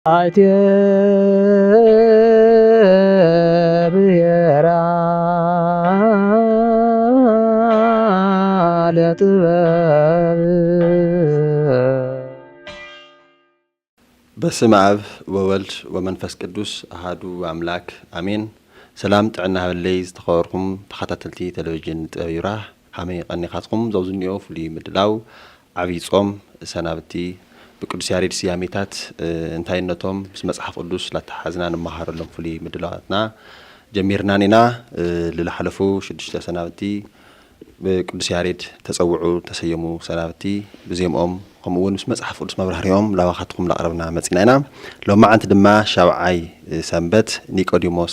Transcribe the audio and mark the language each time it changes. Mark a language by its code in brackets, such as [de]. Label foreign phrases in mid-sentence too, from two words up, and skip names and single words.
[ti] ብሔራ ለጥበብ [gez] በስመ አብ ወወልድ ወመንፈስ ቅዱስ አሐዱ አምላክ አሜን። [ti] ሰላም ጥዕና ሃበለይ ዝተኸበርኩም ተኸታተልቲ ቴሌቪዥን ጥበብ ይብራህ ሃመይ ቀኒኻትኩም ዘውዝኒኦ ፍሉይ ምድላው ዓብይ ጾም ሰናብቲ ብቅዱስ ያሬድ ስያሜታት እንታይነቶም ምስ መጽሓፍ ቅዱስ ላተሓዝና ንመሃረሎም ፍሉይ ምድላዋትና ጀሚርና ኔና ልላሓለፉ 6 ሰናብቲ ብቅዱስ ያሬድ ተጸውዑ ተሰየሙ ሰናብቲ ብዜምኦም ከምኡውን ምስ መጽሓፍ ቅዱስ መብራህርዮም ላዋኻትኩም ላቕረብና መጺና ኢና ሎማዓንቲ ድማ ሻብዓይ ሰንበት ኒቆዲሞስ